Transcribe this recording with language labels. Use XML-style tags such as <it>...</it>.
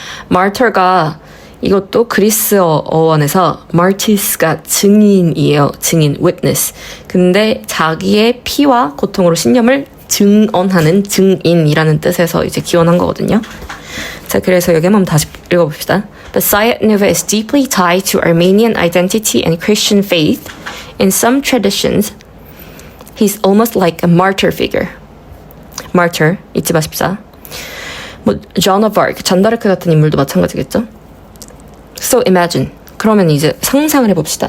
<ko>martyr가 이것도 그리스 어원에서 martys가 증인이에요. 증인, witness. 근데 자기의 피와 고통으로 신념을 증언하는 증인이라는 뜻에서 이제 기원한 거거든요. 자, 그래서 여기 한번 다시 읽어봅시다.</ko> <en>But Sayat-Nova is deeply tied to Armenian identity and Christian faith. In some traditions, he's almost like a martyr figure.</en> <ko>martyr, 잊지 마십시다. Joan of Arc, 잔다르크 같은 인물도 마찬가지겠죠?</ko> <en>So imagine.</en> <ko>그러면 이제 상상을 해봅시다.</ko>